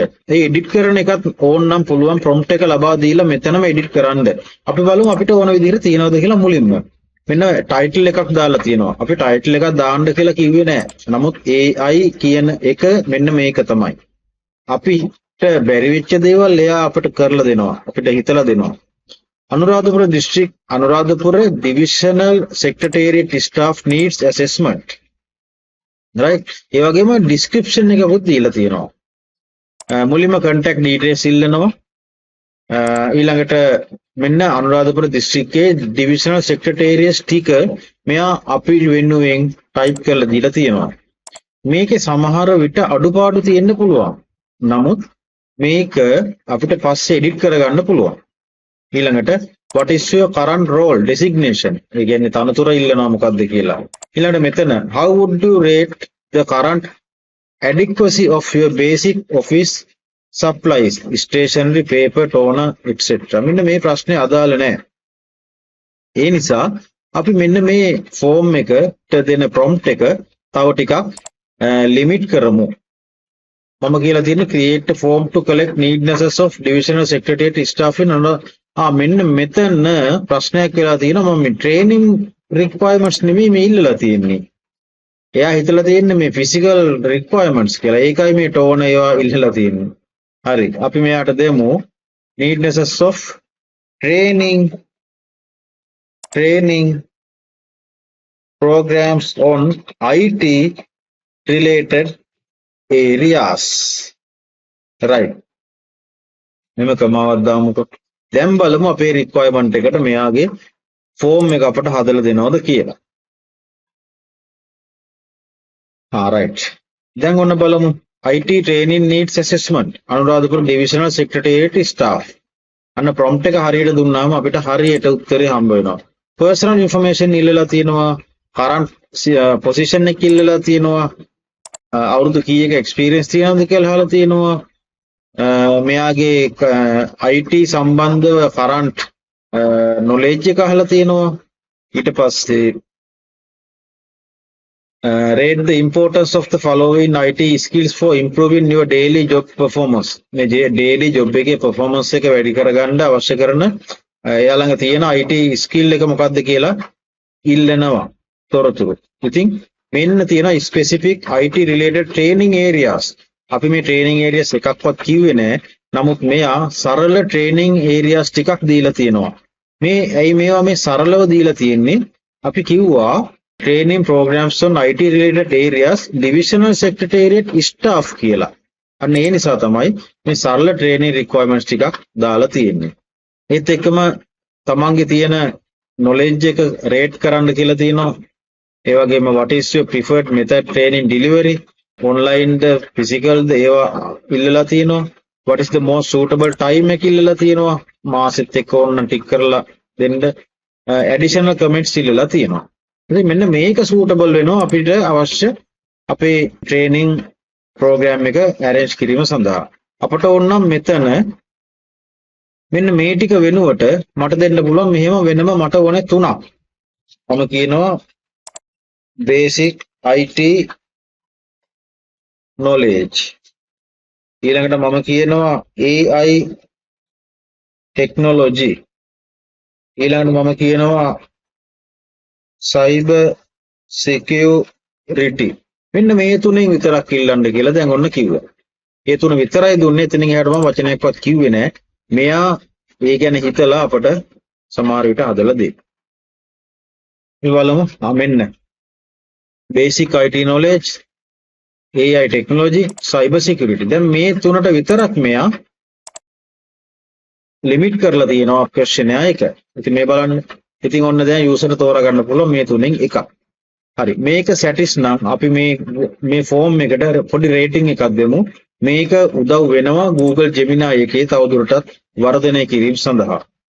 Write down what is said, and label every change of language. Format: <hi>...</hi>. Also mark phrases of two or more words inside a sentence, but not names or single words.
<si>ඒ එඩිට් කරන එකත් ඕන නම් පුළුවන් prompt එක ලබා දීලා මෙතනම එඩිට් කරන්න. අපි බලමු අපිට ඕන විදිහට තියනවද කියලා මුලින්ම. මෙන්න ටයිටල් එකක් දාලා තියෙනවා. අපි ටයිටල් එකක් දාන්න කියලා කිව්වේ නෑ. නමුත් AI කියන එක මෙන්න මේක තමයි. අපිට බැරි වෙච්ච දේවල් එයා අපිට කරලා දෙනවා. අපිට හිතලා දෙනවා. Anuradhapura district, Anuradhapura divisional secretariat staff needs assessment. Right? ඒ වගේම description එකකුත් දීලා තියෙනවා. මුලින්ම contact details ඉල්ලනවා. ඊළඟට මෙන්න අනුරාධපුර දිස්ත්‍රික්කයේ</si> <en>divisional secretariat sticker</en> <si>මෙයා අපි වෙනුවෙන් type කරලා දීලා තියෙනවා. මේකේ සමහර විට අඩුපාඩු තියෙන්න පුළුවන්. නමුත් මේක අපිට පස්සේ edit කරගන්න පුළුවන්.</si> <en>ඊළඟට what is your current role designation?</en> <si>ඒ කියන්නේ තනතුර ඉල්ලනවා මොකක්ද කියලා. ඊළඟට මෙතන</si> <en>how would you rate the current adequacy of your basic office supplies, stationery, paper, toner, etc.</en> <si>මෙන්න මේ ප්‍රශ්නේ අදාළ නැහැ. ඒ නිසා අපි මෙන්න මේ ෆෝම් එකට දෙන prompt එක තව ටිකක් limit කරමු. මම කියලා තියෙන්නේ</si> <en>create a form to collect neednesses of divisional secretariat staff in</en> <si>මෙන්න මෙතන ප්‍රශ්නයක් වෙලා තියෙනවා. මම</si> <en>training requirements</en> <si>නෙමෙයි මේ ඉල්ලලා තියෙන්නේ. එයා හිතලා තියෙන්නේ මේ</si> <en>physical requirements</en> <si>කියලා. ඒකයි මේ tone ඒවා ඉල්ලලා තියෙන්නේ. හරි. අපි මෙයාට දෙමු</si> <en>neednesses of training programs on IT related areas. Right.</en> <si>මෙම කමාවක් දාමුකෝ. දැන් බලමු අපේ requirement එකට මෙයාගේ form එක අපට හදලා දෙනවද කියලා.</si> <en>right.</en> <si>දැන් ඔන්න බලමු</si> <en>IT training needs assessment Anuradhapura divisional secretariat staff.</en> <si>අන්න prompt එක හරියට දුන්නාම අපිට හරියට උත්තරේ හම්බ වෙනවා.</si> <en>personal information</en> <si>ඉල්ලලා තියෙනවා,</si> <en>current position</en> <si>එක ඉල්ලලා තියෙනවා, අවුරුදු කීයක experience තියෙනවද කියලා අහලා තියෙනවා. මෙයාගේ IT සම්බන්ධව</si> <en>current knowledge</en> <si>එක අහලා තියෙනවා. ඊට පස්සේ</si> <en>rate the importance of the following IT skills for improving your daily job performance.</en> <si>මේ</si> <en>daily job</en> <si>එකේ performance එක වැඩි කරගන්න අවශ්‍ය කරන එයා ළඟ තියෙන</si> <en>IT skill</en> <si>එක මොකක්ද කියලා ඉල්ලනවා තොරතුරු. ඉතින් මෙන්න තියෙන</si> <en>specific IT related training areas.</en> <si>අපි මේ</si> <en>training areas</en> <si>එකක්වත් කිව්වේ නෑ. නමුත් මෙයා සරල</si> <en>training areas</en> <si>ටිකක් දීලා තියෙනවා. මේ ඇයි මේවා මේ සරලව දීලා තියෙන්නේ? අපි කිව්වා</si> <en>training programs on IT related areas divisional secretariat staff</en> <si>කියලා. අන්න ඒ නිසා තමයි මේ සරල</si> <en>training requirements</en> <si>ටිකක් දාලා තියෙන්නේ. ඒත් එක්කම තමන්ගේ තියෙන knowledge එක rate කරන්න කියලා තියෙනවා. ඒ වගේම</si> <en>what is your preferred method training delivery online ද physical ද</en> <si>ඒවා ඉල්ලලා තියෙනවා.</si> <en>what is the most suitable time</en> <si>එක ඉල්ලලා තියෙනවා. මාසෙත් එක්ක ඕන ටික කරලා දෙන්න</si> <en>additional comments</en> <si>ඉල්ලලා තියෙනවා. ඉතින් මෙන්න මේක suitable වෙනවා අපිට අවශ්‍ය අපේ</si> <en>training program</en> <si>එක arrange කිරීම සඳහා. අපට ඕන නම් මෙතන මෙන්න මේ ටික වෙනුවට මට දෙන්න පුළුවන් මෙහෙම වෙනම මට ඕනේ තුනක්. මම කියනවා</si> <en>basic IT knowledge.</en> <si>ඊළඟට මම කියනවා</si> <en>AI technology.</en> <si>ඊළඟට මම කියනවා</si> <en>cyber security.</en> <si>මෙන්න මේ තුනෙන් විතරක් ඉල්ලන්න කියලා දැන් ඔන්න කිව්වා. ඒ තුන විතරයි දුන්නේ. එතනින් එහාට මම වචනයක්වත් කිව්වේ නෑ. මෙයා ඒ ගැන හිතලා අපට සමහර විට හදලා දෙන්න. මේ බලමු.</si> <en>මෙන්න basic IT knowledge, AI technology, cyber security.</en> <si>දැන් මේ තුනට විතරක් මෙයා limit කරලා තියෙනවා questionnaire එක. ඉතින් මේ බලන්න. ඉතින් ඔන්න දැන් user තෝරා ගන්න පුළුවන් මේ තුනෙන් එකක්. හරි. මේක satis නම් අපි මේ form එකට පොඩි rating එකක් දෙමු. මේක උදව් වෙනවා Google Gemini එකේ තවදුරටත් වර්ධනය කිරීම සඳහා.</si>